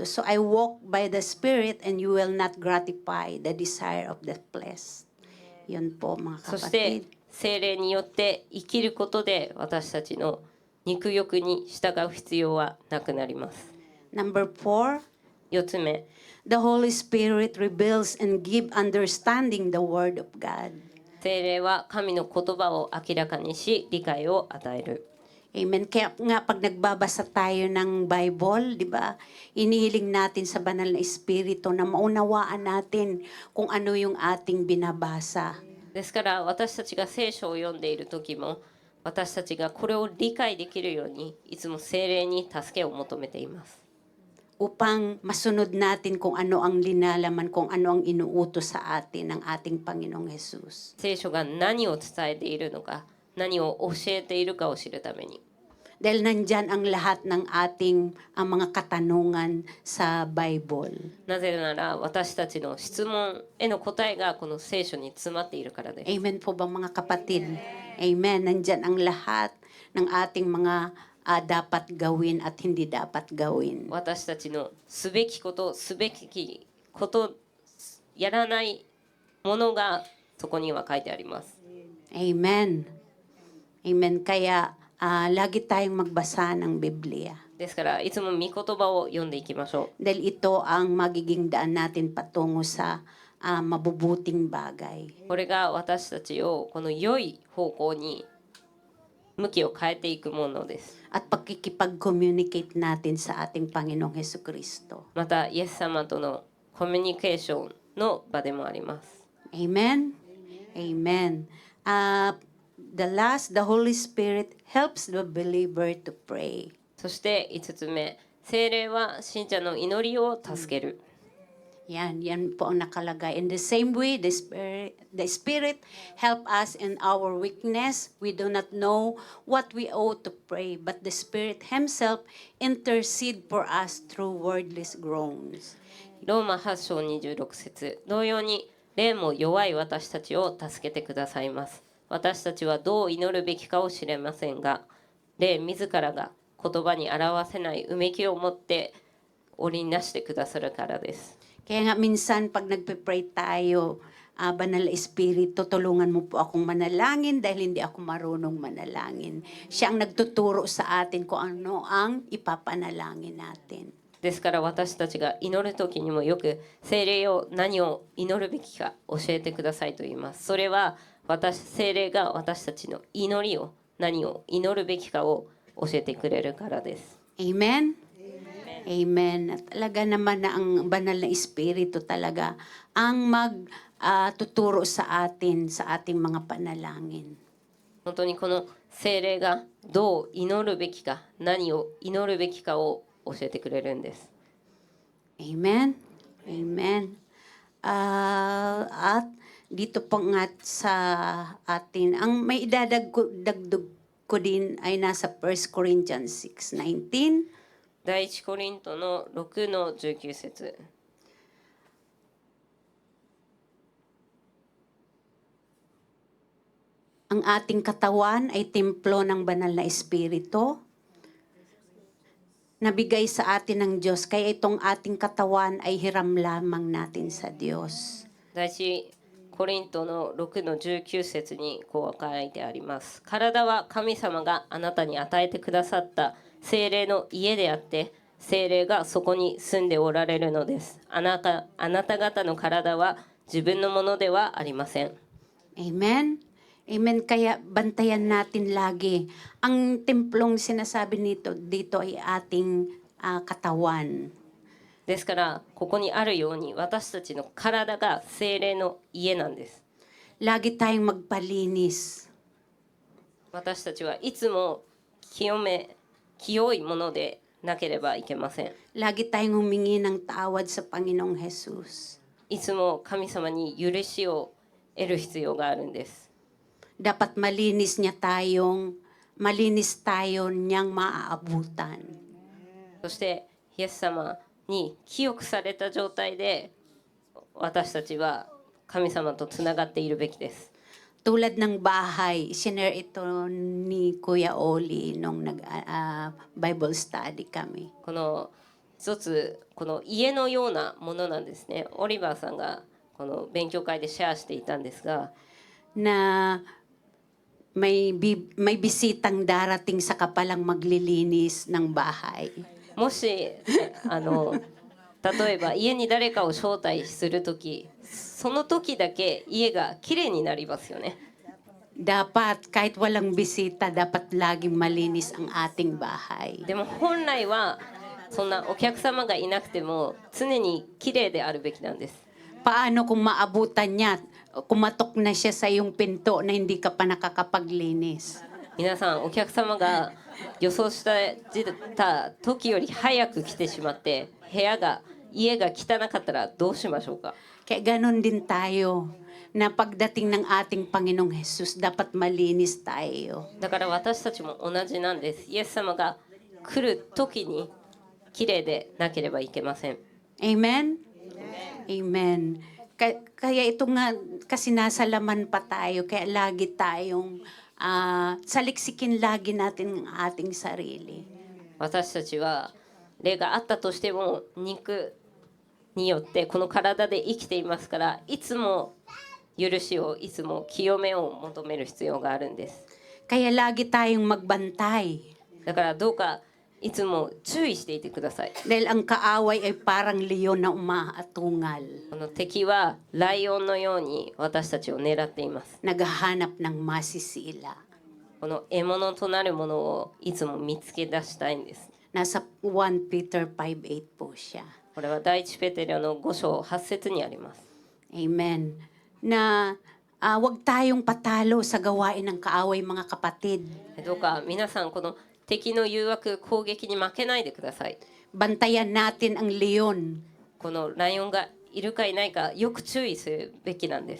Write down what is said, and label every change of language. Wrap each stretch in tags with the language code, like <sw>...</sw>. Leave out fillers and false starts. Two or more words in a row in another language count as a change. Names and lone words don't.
<en>So I walk by the Spirit and you will not gratify the desire of the flesh.</en> <tl>Yun po mga</tl> <ja>そして</ja> <tl>kapatid.</tl> <ja>聖霊によって生きることで私たちの肉欲に従う必要はなくなります。</ja> <en>Number 4,</en> <ja>4つ目、</ja> <en>the Holy Spirit reveals and give understanding the Word of God.</en> <ja>聖霊は神の言葉を明らかにし理解を与える。</ja> <tl>Amen. Kaya nga pag nagbabasa tayo ng Bible, di ba, inihiling natin sa banal na Espiritu na maunawaan natin kung ano yung ating binabasa.</tl> <ja>ですから私たちが聖書を読んでいる時も、私たちがこれを理解できるようにいつも聖霊に助けを求めています。</ja> <tl>upang masunod natin kung ano ang linalaman, kung ano ang inuutos sa atin ng ating Panginoong Jesus.</tl> <ja>聖書が何を伝えているのか、何を教えているかを知るために。</ja> <tl>Dahil nandyan ang lahat ng ang mga katanungan sa Bible.</tl> <ja>なぜなら私たちの質問への答えがこの聖書に詰まっているからです。</ja> <tl>Amen po ba mga kapatid? Amen. Nandyan ang lahat ng ating mga dapat gawin at hindi dapat gawin.</tl> <ja>私たちのすべきことすべきことやらないものがそこには書いてあります。</ja> <tl>Amen. Amen. Kaya lagi tayong magbasa ng Biblia.</tl> <ja>ですからいつも御言葉を読んでいきましょ</ja> <tl>Dahil ito ang magiging daan natin patungo sa mabubuting bagay.</tl> <ja>う。これが私たちをこの良い方向に向きを変えていくものです。</ja> <tl>At pakikipag-communicate natin sa ating Panginoong Hesus Kristo.</tl> <ja>またイエス様とのコミュニケーションの場でもあります。</ja> <tl>Amen? Amen.</tl> <en>The Holy Spirit helps the believer to pray.</en> <ja>そして5つ目、聖霊は信者の祈りを助ける。</ja> <tl>Yan po ang nakalagay.</tl> <en>In the same way, the Spirit help us in our weakness. We do not know what we ought to pray, but the Spirit Himself intercede for us through wordless groans.</en> <ja>ローマ8章26節同様に霊も弱い私たちを助けてくださいます。私たちはどう祈るべきかを知れませんが、霊自らが言葉に表せないうめきを持って織りなしてくださるからです。</ja> <tl>Kaya nga minsan pag nagpe-pray tayo, Banal na Espiritu, tulungan mo po akong manalangin dahil hindi ako marunong manalangin. Siya ang nagtuturo sa atin kung ano ang ipapanalangin natin.</tl> <ja>ですから私たちが祈る時にもよく聖霊よ何を祈るべきか教えてくださいと言います。それは聖霊が私たちの祈りを何を祈るべきかを教えてくれるからです。</ja> <tl>Amen? Amen. At talaga naman na ang Banal na Espiritu talaga ang magtuturo sa atin sa ating mga panalangin.</tl> <ja>本当にこの聖霊がどう祈るべきか何を祈るべきかを教えてくれるんです。</ja> <tl>Amen? Amen. At dito po nga sa atin, ang may dagdag ko din ay nasa 1 Corinthians 6:19.</tl> <ja>第一コリントの6の19節。</ja> <tl>Ang ating katawan ay templo ng Banal na Espiritu. Nabigay sa atin ng Diyos, kaya itong ating katawan ay hiram lamang natin sa Diyos.</tl> <ja>第一コリントの6の19節にこう書いてあります。体は神様があなたに与えてくださった聖霊の家であって、聖霊がそこに住んでおられるのです。あなた方の体は自分のものではありません。</ja> <tl>Amen? Amen. Kaya bantayan natin lagi. Ang templong sinasabi dito ay ating katawan.</tl> <ja>ですからここにあるように私たちの体が聖霊の家なんです。</ja> <tl>Lagi tayong magpalinis.</tl> <ja>私たちはいつも清いものでなければいけません。</ja> <tl>Lagi tayong humingi ng tawad sa Panginoong Jesus.</tl> <ja>いつも神様に許しを得る必要があるんです。</ja> <tl>Dapat malinis tayo niyang maaabutan.</tl> <ja>そしてイエス様に清くされた状態で私たちは神様とつながっているべきです。</ja> <tl>Tulad ng bahay, sinare ito ni Kuya Oli nung Bible study kami.</tl> <ja>この一つこの家のようなものなんですね。オリバーさんがこの勉強会でシェアしていたんですが、</ja> <tl>Na may bisitang darating sa kapalang maglilinis ng bahay.</tl> <ja>もし例えば家に誰かを招待するとき、その時だけ家がきれいになりますよね。</ja> <tl>Dapat kahit walang bisita, dapat laging malinis ang ating bahay.</tl> <ja>でも本来はそんなお客様がいなくても常にきれいであるべきなんです。</ja> <tl>Paano kung maabutan niya, kumatok na siya sa iyong pinto na hindi ka pa nakakapaglinis?</tl> <ja>皆さんお客様が予想た時より早く来てしまって家が汚かったらどうしましょうか。</ja> <tl>Kaya ganon din tayo na pagdating ng ating Panginoong Jesus, dapat malinis tayo.</tl> <ja>だから私たちも同じなんです。イエス様が来る時に綺麗でなければいけません。</ja> <tl>Amen? Amen. Kaya ito nga, kasi nasa laman pa tayo, kaya lagi tayong saliksikin lagi natin ang ating sarili.</tl> <ja>私たちは霊があったとしても肉によってこの体で生きていますから、いつも許しを、いつも清めを求める必要があるんです。</ja> <tl>Kaya lagi tayong magbantay.</tl> <ja>だからどうかいつも注意していてください。</ja> <tl>Dahil ang kaaway ay parang leon na umaatungal.</tl> <ja>この敵はライオンのように私たちを狙っています。</ja> <tl>Naghahanap ng masisila.</tl> <ja>この獲物となるものをいつも見つけ出したいんです。</ja> <tl>Nasa 1 Peter 5:8 po siya.</tl> <ja>これは第一ペテロの5章8節にあります。</ja> <tl>Amen. Na wag tayong patalo sa gawain ng kaaway, mga kapatid.</tl> <ja>どうか皆さんこの敵の誘惑攻撃に負けないでください。</ja> <tl>Bantayan natin ang leon.</tl> <ja>このライオンがいるかいないかよく注意するべきなんです。</ja>